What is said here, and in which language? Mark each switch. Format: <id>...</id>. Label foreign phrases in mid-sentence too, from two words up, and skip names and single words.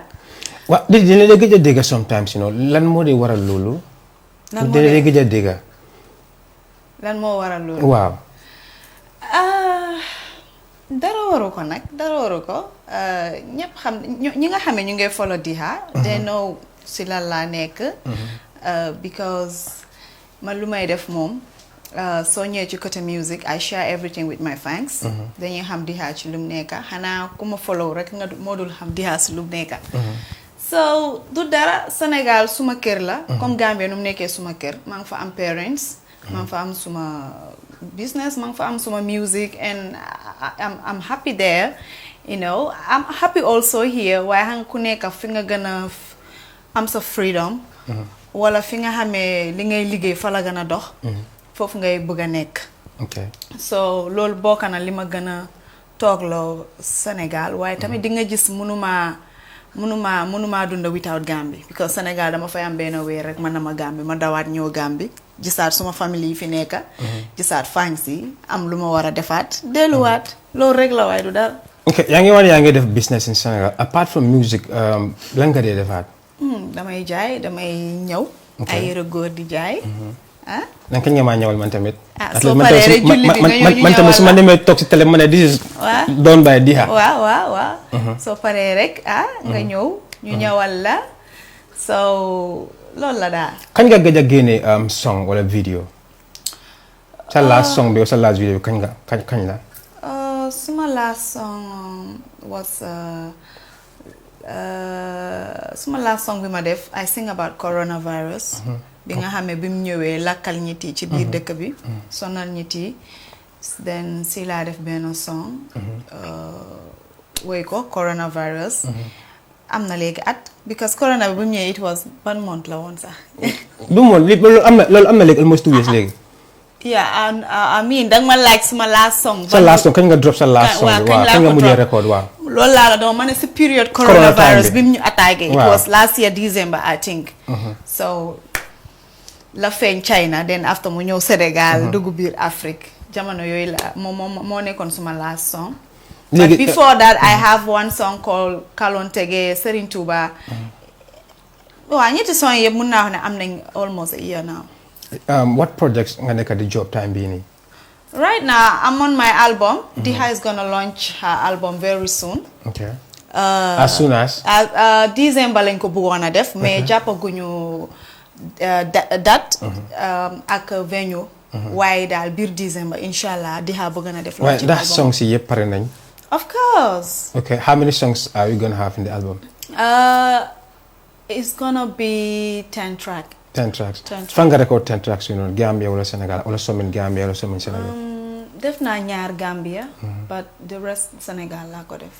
<wo>waaw dina la gëj a dégg sometimes lan moo di waral loolu dina la gëj a dégg lan moo waral loolu waaw dara waru ko nag dara waru ko ñëpp xam ñi nga xamee ñu ngay follow Diha</wo> <en>they know</en> <wo>si lan laa nekk because man lu may def moom soo ñëwee ci côté music</wo> <en>I share everything with my fans</en> <wo>dañuy xam Diha ci lum nekka xanaa ku ma follow rek nga moo dul xam Diha ci lum nekka so du dara Sénégal suma kër la comme Gambia nu mu nekkee suma kër maa ngi fa am parents maa ngi fa am suma business maa ngi fa am suma music</wo> <en>and I'm happy there I'm happy also here</en> <wo>waaye xam ku nekka fi nga gën a am sa freedom wala fi nga xamee li ngay liggéey fa la gën a dox foofu ngay bëgg a nekk so loolu bokk na li ma gën a toogloo Sénégal waaye tamit di nga gis mënuma dunda without Gambie because Sénégal dama fay am benn weer rek man na ma Gambie ma dawaat ñëw Gambie gisaat suma famille yi fi nekka gisaat fans yi am lu ma war a defaat delluwaat loolu rek la waaye du dara yaa ngi def</wo> <en>business in Sénégal apart from music</en> <wo>lan nga dee defaat damay jaay damay ñëw ay yére góor di jaay nan kañ nga maa ñëwal man tamit soo paree rek julli bi nga ñëw ñu man tamit su ma demee toog si télé ma ne</wo> <en>this is done by Diha</en> <wo>waaw soo paree rek nga ñëw ñu ñëwal la so loolu la daal kañ nga gëj a génne song wala video sa</wo> <en>last song</en> <wo>bi sa</wo> <en>last video</en> <wo>kañ la suma</wo> <en>last song was</en> <wo>suma</wo> <en>last song</en> <wo>bi ma def</wo> <en>I sing about coronavirus</en> <wo>bi nga xamee bi mu ñëwee lakkal ñit yi ci biir dëkk bi sonal ñit yi then si laa def benn song woy ko coronavirus am na léegi at</wo> <en>because corona</en> <wo>bi mu ñëwee</wo> <en>it was 1 month</en> <wo>la woon sax du moon loolu am na léegi</wo> <en>almost 2 years</en> <wo>léegi</wo> <en>yeah I mean</en> <wo>danga ma laaj suma</wo> <en>last song</en> <wo>sa</wo> <en>last song</en> <wo>kañ nga drop sa</wo> <en>last song</en> <wo>waaw kañ nga mujjee record waaw loolu laa la doon ma ne si period coronavirus bi mu ñu attaqué</wo> <en>it was last year December I think so</en> <wo>la feeñ China</wo> <en>then after</en> <wo>mu ñëw Sénégal dugg biir Afrique jamono yooyu la moo nekkoon suma last song</wo> <en>but before that I have one song called</en> <wo>Kalon Tege Serigne Touba waaw ñetti song yëpp mun naa wax ne am nañ</wo> <en>almost a year now what projects</en> <wo>nga nekk di</wo> <en>job time</en> <wo>bii nii</wo> <en>right now I'm on my album Diha is gonna launch her album very soon as soon as</en> <wo>December lañ ko bëggoon a def mais jàppaguñu date ak venue waaye daal biir December inshallah Diha bëgg na def launch album ndax songs yi yëpp pare nañ</wo> <en>of course how many songs are you gonna have in the album it's gonna be 10 tracks</en> <wo>fan nga</wo> <en>record 10 tracks</en> <wo>Gambia wala Sénégal wala somin Gambia wala somin Sénégal def naa ñaar Gambia</wo> <en>but the rest</en> <wo>Sénégal laa ko def</wo>